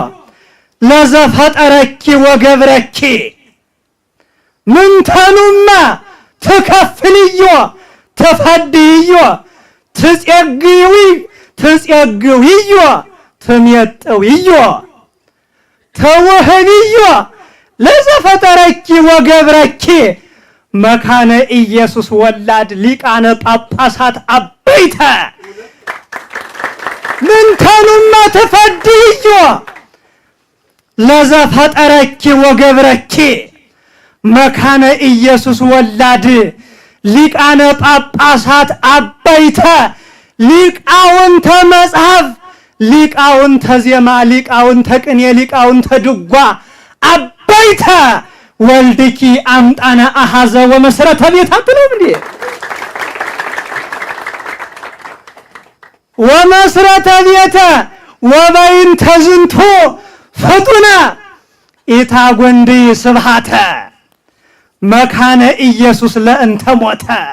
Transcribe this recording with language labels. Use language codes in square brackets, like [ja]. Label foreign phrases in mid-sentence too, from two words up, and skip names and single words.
[gez] ለዘፈጠረኪ ወገብረኪ ምንተኑመ ትከፍልዮ ትፈድዮ ትጼግውዮ ትሜጥውዮ ተወህብዮ ለዘፈጠረኪ ወገብረኪ መካነ ኢየሱስ ወላድ ሊቃነ ጳጳሳት አበይተ ምንተኑመ ትፈድዮ ለዘፈጠረኪ ወገብረኪ መካነ ኢየሱስ ወላድ ሊቃነ ጳጳሳት አበይተ ሊቃውንተ መጽሐፍ ሊቃውንተ ዜማ ሊቃውንተ ቅኔ ሊቃውንተ ድጓ አበይተ ወልድኪ አምጣነ አሐዘ ወመሰረተ ቤት [am] አትሉም እንዴ? [gez] ወመሰረተ ቤተ ወበይንተ ዝንቱ ፍጡነ ኢታጎንዲ ስብሐተ መካነ ኢየሱስ ለእንተ ሞተ